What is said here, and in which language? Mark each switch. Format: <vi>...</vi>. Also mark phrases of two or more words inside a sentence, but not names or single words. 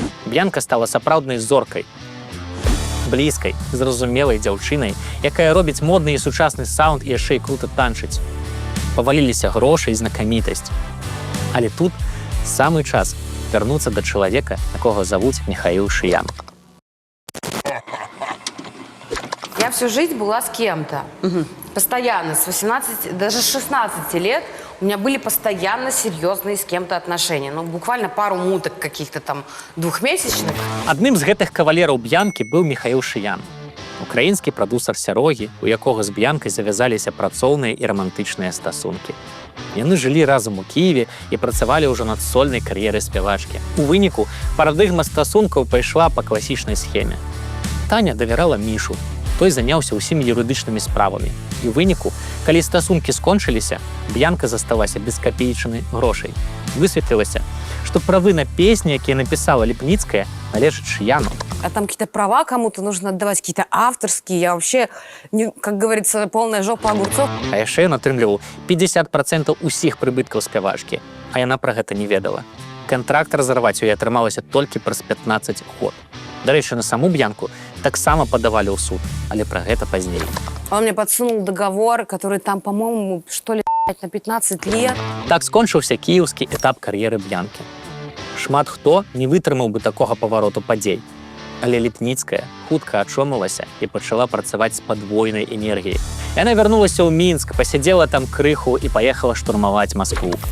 <be>Б'янка стала сапраўднай зоркай. Блізкай, зразумелай дзяўчынай, якая робіць модны і сучасны саунд і яшчэ і крута танчыць. Паваліліся грошы і знакамітасць. Але тут самы час вярнуцца да чалавека, якога завуць Михаил Шиян.</be> <ru>Я всю жизнь была с кем-то. Постоянно, с 18, даже с 16 лет у меня были постоянно серьезные с кем-то отношения. Ну, буквально пару муток каких-то там двухмесячных.</ru> <be>Адным з гэтых кавалераў Б'янкі быў Михаил Шиян. Украінскі прадусар сярогі, у якога з Б'янкай завязаліся працоўныя і рамантычныя стасункі. Яны жылі разам у Кіеве і працавалі ўжо над сольнай кар'ерай спявачкі. У выніку парадыгма стасункаў пайшла па класічнай схеме. Таня давярала Мішу, той заняўся ўсімі юрыдычнымі справамі. І ў выніку, калі стасункі скончыліся, Б'янка засталася без капеечнай грошай. Высветлілася, што правы на песні, якія напісала Ліпніцкая, належаць Шияну.</be> <ru>А там какие-то права кому-то нужно отдавать, какие-то авторские. Я вообще, как говорится, полная жопа огурцов.</ru> <be>А яшчэ ён атрымліваў 50% усіх прыбыткаў спявачкі, а яна пра гэта не ведала. Кантракт разарваць у яе атрымалася толькі праз 15 год. Дарэчы, на саму Б'янку таксама падавалі ў суд, але пра гэта пазней.</be> <ru>Он мне подсунул договор, который там, по-моему, что ли, на 15 лет.</ru> <be>Так скончыўся кіеўскі этап кар'еры Б'янкі. Шмат хто не вытрымаў бы такога павароту падзей. Але Ліпніцкая хутка ачомалася і пачала працаваць з падвойнай энергіяй. Яна вярнулася ў Мінск, пасядзела там крыху і паехала штурмаваць Маскву.</be>